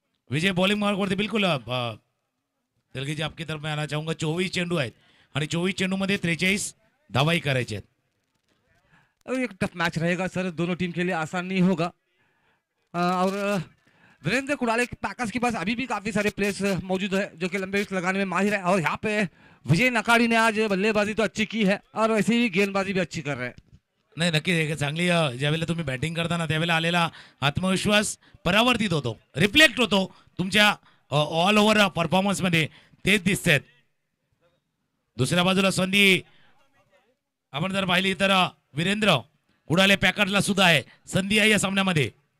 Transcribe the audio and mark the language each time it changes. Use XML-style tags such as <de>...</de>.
<mr>विजय bowling mark वरती बिलकुल.</mr> <hi>तेलगी जी आपकी तरफ मैं आना चाहूंगा.</hi> <mr>24 चेंडू आहेत आणि 24 चेंडू मध्ये 43 धावाही करायचे आहेत.</mr> <hi>एक टफ मैच रहेगा सर, दोनों टीम के लिए आसान नहीं होगा. और वीरेंद्र कुडाले पैकर्स के पास अभी भी काफी सारे प्लेयर्स मौजूद है जो कि लंबे विकेट लगाने में माहिर है. और यहाँ पे विजय नकाड़ी ने आज बल्लेबाजी तो अच्छी की है और वैसे ही गेंदबाजी भी अच्छी कर रहे हैं.</hi> <mr>नाही, नक्की चांगली. ज्यावेळेला तुम्ही बॅटिंग करताना त्यावेळेला आलेला आत्मविश्वास परावर्तित होतो, रिफ्लेक्ट होतो तुमच्या ऑल ओव्हर परफॉर्मन्स मध्ये. तेच दिसतात. दुसऱ्या बाजूला संधी आपण जर पाहिली तर वीरेंद्र कुडाले पॅकर्सला सुद्धा आहे संधी आहे या सामन्यामध्ये.</mr>